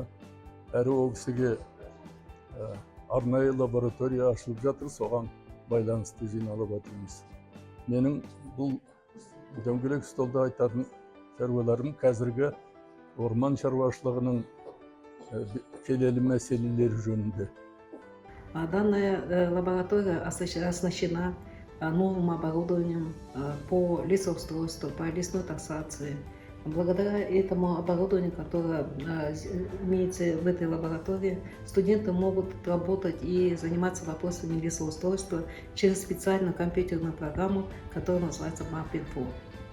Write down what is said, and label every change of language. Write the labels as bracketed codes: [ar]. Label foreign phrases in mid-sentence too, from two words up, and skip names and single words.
[kk] Әрі ол кісіге арнайы лаборатория ашылып жатыр, соған байланысты жиналып отырмыз. Менің бұл дөңгелек столда айтатын шаруаларым қазіргі орман шаруашылығының келелі мәселелері жөнінде. [ru] Данная лаборатория оснащена новым оборудованием по лесоустройству, по лесной таксации. Благодаря этому оборудованию, которое имеется в этой лаборатории, студенты могут работать и заниматься вопросами лесоустройства через специальную компьютерную программу, которая называется MapInfo.